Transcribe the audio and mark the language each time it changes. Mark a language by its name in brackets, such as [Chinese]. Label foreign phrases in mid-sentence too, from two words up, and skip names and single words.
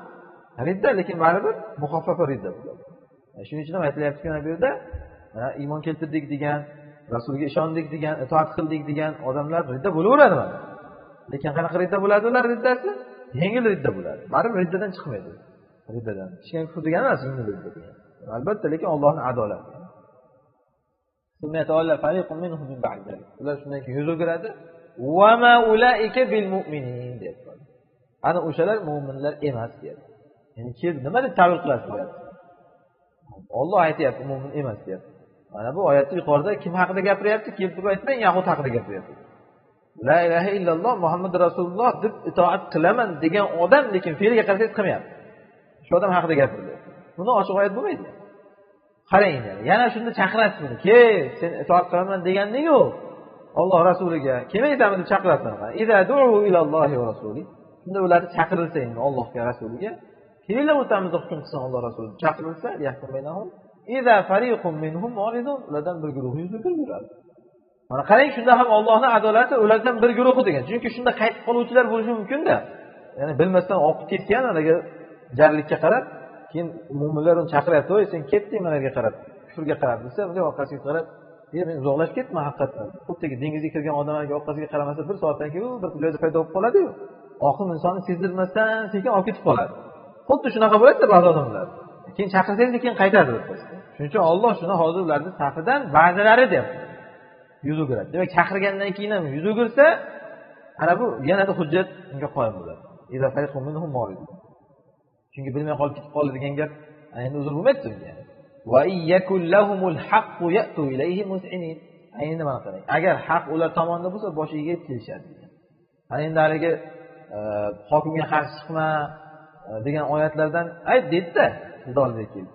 [Uzbek] Ridda, lekin baribir muhaffafa ridda bo'ladi. Shuning uchun ham aytilyapti mana bu yerda iymon keltirdik degan, Rasulga ishondik degan, itoat qildik degan odamlar ridda bo'laveradi mana. Lekin qanaqa ridda bo'ladi ular riddasi? Yengil ridda bo'ladi. Baribir riddadan chiqmaydi. Riddadan. Kichkina kufr degani emas, yengil ridda degani. Albatta, lekin Allohning adolati. Ular shundan keyin yuz o'giradi. [Arabic] وما أولئك بالمؤمنين [Uzbek] deyapti. Ana o'shalar mu'minlar emas deyapti. Ya'ni nima deb ta'bir qilasiz? Alloh aytayapti, mu'min emas deyapti. Mana bu oyatda yuqorida kim haqida gapiryapti? Kelib aytmang, yahud haqida gapiryapti. [Arabic] لا إله إلا الله محمد رسول الله [Uzbek] deb itoat qilaman degan odam, lekin fe'liga qarasangiz qilmayapti. Shu odam haqida gapirdi. Buni ochiq oyat bo'lmaydi. Qarang, yana shunda chaqirasiz buni. Sen itoat qilaman deganing yo'q. Alloh rasuliga kelmaysanmi deb chaqirasan. [Arabic] إذا دعوا إلى الله ورسوله. [Uzbek] Shunda ularni chaqirilsa endi Allohga, rasuliga, kelinglar o'rtamizda hukm qilsin Alloh rasuli. Chaqirilsa, [Arabic] يحكم بينهم. إذا فريق منهم معرضون. [Uzbek] Ulardan bir guruh yuz o'giradi. Mana qarang, shunda ham Allohning adolati ulardan bir guruhi degan. Chunki shunda qaytib qoluvchilar bo'lishi mumkin-da. Ya'ni bilmasdan oqib ketgan anaga jarlikka qarab, keyin mu'minlar uni chaqiryapti, "Voy, sen ketding managa qarab, kufrga qarab" desa, unga orqasiga qarab, men uzoqlashib ketdim haqiqatdan. Xuddiki dengizga kirgan odamlarga orqasiga qaramasa, bir soatdan keyin bir joyda paydo bo'lib qoladi-yu. Oqim insonni sezdirmasdan sekin olib ketib qoladi. Xuddi shunaqa bo'ladi ba'zi odamlar. Keyin chaqirsangiz keyin qaytadi. Shuning uchun Alloh shuni hozir ularning safidan ba'zilari deyapti. Yuz o'giradi. Demak, chaqirgandan keyin ham yuz o'girsa, ana bu yanada hujjat unga qoyim bo'ladi. [Arabic] إذا فريق منهم معرضون. [Uzbek] Chunki bilmay qolib ketib qoldi degan gap endi uzr bo'lmaydi bunga. [Arabic] وإن يكن لهم الحق يأتوا إليه مذعنين. [Uzbek] Endi mana qarang. Agar haq ular tomonidan bo'lsa, boshiga yetib kelishadi. Ana endi haligi hokimga qarshi chiqma degan oyatlardan ayt deydi-da, sizlarga keldi.